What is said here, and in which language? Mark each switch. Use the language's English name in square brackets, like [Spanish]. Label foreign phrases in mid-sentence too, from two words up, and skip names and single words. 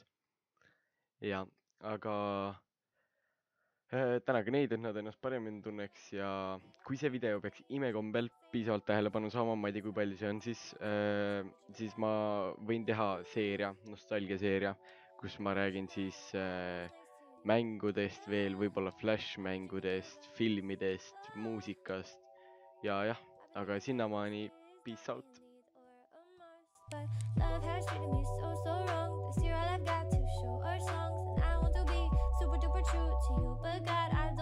[Estonian] Ja, aga tänaga neid, et nad ennast paremini tunneks ja kui see video peaks imekombel piisavalt tähelepanu saama, ma ei tea, kui palju see on, siis ma võin teha seeria, nostalgiaseeria, kus ma räägin siis mängudest veel, võib-olla Flash-mängudest, filmidest, muusikast ja jah, aga sinnamaani [English] peace out. But love has treated me so wrong. This year all I've got to show are songs, and I want to be super duper true to you, but God,